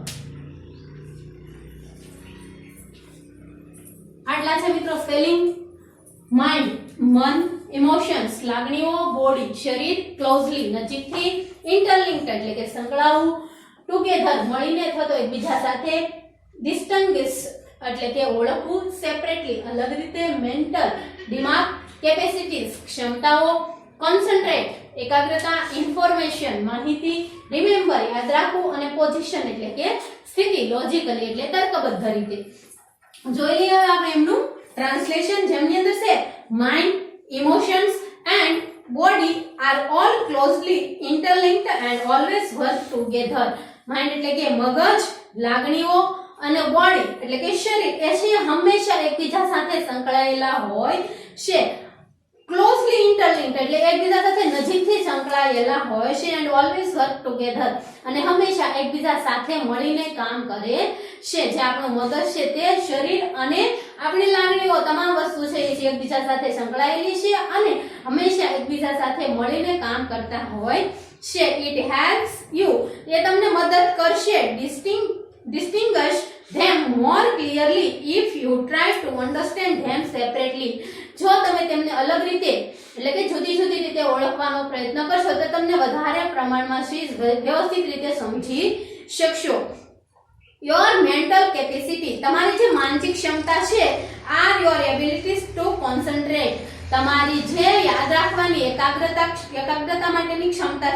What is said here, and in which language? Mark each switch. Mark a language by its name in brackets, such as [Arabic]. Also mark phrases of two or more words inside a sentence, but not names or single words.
[Gujarati] આટલા છે મિત્રો સ્પેલિંગ માઇન્ડ મન ઇમોશન્સ લાગણીઓ બોડી શરીર ક્લોઝલી નજીકથી ઇન્ટરલિંક્ડ એટલે કે સંકળાવું ટુગેધર મળીને અથવા તો એકબીજા સાથે ડિસ્ટિંગ્વિશ એટલે કે ઓળખવું સેપરેટલી અલગ રીતે મેન્ટલ દિમાગ કેપેસિટીઝ ક્ષમતાઓ કોન્સન્ટ્રેટ એકાગ્રતા ઇન્ફોર્મેશન માહિતી રિમેમ્બર યાદ રાખવું અને પોઝિશન એટલે કે સ્થિતિ લોજિકલી એટલે તર્કબદ્ધ રીતે જોઈ લઈએ હવે આપણે એમનું ટ્રાન્સલેશન જેમની અંદર છે [English] mind emotions and body are all closely interlinked and always work together [Gujarati] માઇન્ડ એટલે કે મગજ લાગણીઓ અને બોડી એટલે કે શરીર એ છે હંમેશા એકબીજા સાથે સંકળાયેલા હોય છે [English] closely interlinked [Gujarati] એટલે એકબીજા સાથે નજીકથી સંકળાયેલા હોય છે [English] and always work together [Gujarati] અને હંમેશા એકબીજા સાથે મળીને કામ કરે છે જે આપણું મગજ છે તે શરીર અને આપણી લાગણીઓ તમામ વસ્તુ છે એ એકબીજા સાથે સંકળાયેલી છે અને હંમેશા એકબીજા સાથે મળીને કામ કરતા હોય છે [English] it helps you [Gujarati] એ તમને મદદ કરશે [English] distinguish them more clearly if you try to understand them separately [Gujarati] જો તમે તેમને અલગ રીતે એટલે કે જુદી જુદી રીતે ઓળખવાનો પ્રયત્ન કરશો તો તમને વધારે પ્રમાણમાં વ્યવસ્થિત રીતે સમજી શકશો [English] your mental capacity, [Gujarati] તમારી જે માનસિક ક્ષમતા છે, [English] are your abilities to concentrate, [Gujarati] તમારી જે યાદ રાખવાની એકાગ્રતા માટેની ક્ષમતા